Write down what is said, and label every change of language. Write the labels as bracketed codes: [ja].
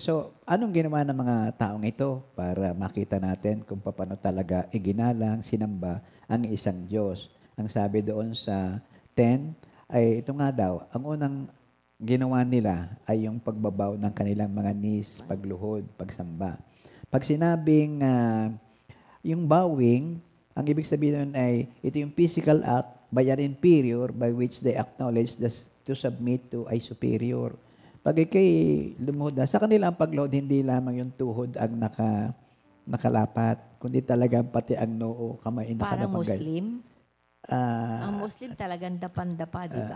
[tl] So, anong ginawa ng mga taong ito para makita natin kung paano talaga iginalang, sinamba ang isang Diyos? Ang sabi doon sa 10 ay ito nga daw, ang unang ginawa nila ay yung pagbabaw ng kanilang mga knees, pagluhod, pagsamba. Pag sinabing yung [en] bowing, [tl] ang ibig sabihin nun ay ito yung [en] physical act by an inferior by which they acknowledge to submit to a superior. [tl] Pag ikay lumuhod na, sa kanila ang pagluhod, hindi lamang yung tuhod ang nakalapat, kundi talaga pati ang noo, kamay, Parang nakalapagay. Muslim. Ang Muslim talagang dapan-dapa, di ba?